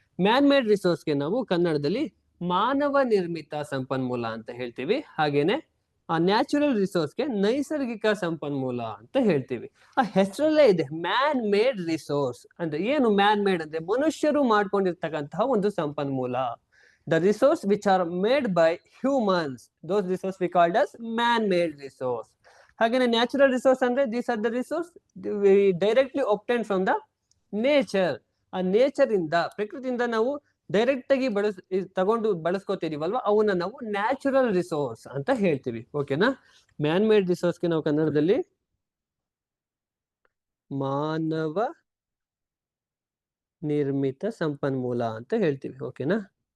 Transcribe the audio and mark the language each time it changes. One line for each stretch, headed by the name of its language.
Kannada: Man made ರಿಸೋರ್ಸ್ಗೆ ನಾವು ಕನ್ನಡದಲ್ಲಿ ಮಾನವ ನಿರ್ಮಿತ ಸಂಪನ್ಮೂಲ ಅಂತ ಹೇಳ್ತೀವಿ. ಹಾಗೇನೆ ಆ ನ್ಯಾಚುರಲ್ ರಿಸೋರ್ಸ್ಗೆ ನೈಸರ್ಗಿಕ ಸಂಪನ್ಮೂಲ ಅಂತ ಹೇಳ್ತೀವಿ. ಆ ಹೆಸರಲ್ಲೇ ಇದೆ ಮ್ಯಾನ್ ಮೇಡ್ ರಿಸೋರ್ಸ್ ಅಂದ್ರೆ. ಏನು ಮ್ಯಾನ್ ಮೇಡ್ ಅಂದ್ರೆ? ಮನುಷ್ಯರು ಮಾಡ್ಕೊಂಡಿರ್ತಕ್ಕಂತಹ ಒಂದು ಸಂಪನ್ಮೂಲ.
English: The resource which are made by humans, those resources we called as man-made resource.
Kannada: ಹಾಗೇನೆ ನ್ಯಾಚುರಲ್ ರಿಸೋರ್ಸ್ ಅಂದ್ರೆ
English: These are the resource we directly obtain from the nature.
Kannada: ಆ nature ಇಂದ, ಪ್ರಕೃತಿಯಿಂದ ನಾವು ಡೈರೆಕ್ಟ್ ಆಗಿ ತಗೊಂಡು ಬಳಸ್ಕೋತಿದೀವಲ್ವಾ, ಅವನ್ನ ನಾವು ನ್ಯಾಚುರಲ್ ರಿಸೋರ್ಸ್ ಅಂತ ಹೇಳ್ತೀವಿ. ಓಕೆನಾ? ಮ್ಯಾನ್ ಮೇಡ್ ರಿಸೋರ್ಸ್ಗೆ ನಾವು ಕನ್ನಡದಲ್ಲಿ ಮಾನವ ನಿರ್ಮಿತ ಸಂಪನ್ಮೂಲ ಅಂತ ಹೇಳ್ತೀವಿ. ಓಕೆನಾ?